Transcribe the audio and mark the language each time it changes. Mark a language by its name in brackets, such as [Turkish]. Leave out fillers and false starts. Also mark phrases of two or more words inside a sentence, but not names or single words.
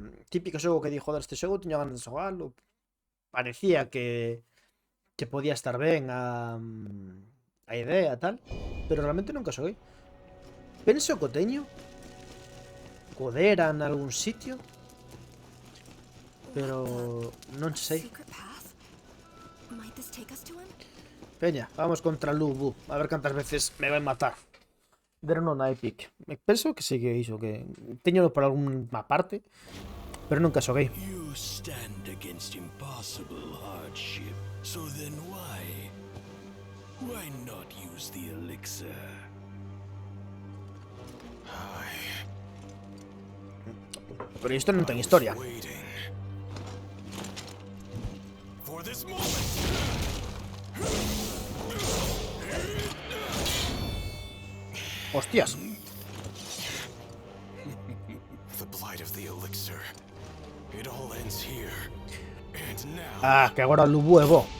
[Galician] Típico xogo que di, joder, este xogo tiña ganas de xogalo. Parecía que podía estar ben a idea e tal, pero realmente nunca xoguei. Penso que o teño codera en algún sitio, pero non sei. [English] Secret path? Might this take us to him? [Galician] Peña, vamos contra Lubu, a ver cantas veces me vai matar. Deron na Epic. Me penso que sei que iso, que teño por alguna parte, pero nunca xoguei. [English] You stand against impossible hardship. So then why not use the elixir? [Galician] Pero isto non ten historia. [English] Waiting for this moment. [Galician] Hostias. [English] The blight of the elixir. It all ends here. And now [Galician] Ah, que agora Lubu é bo.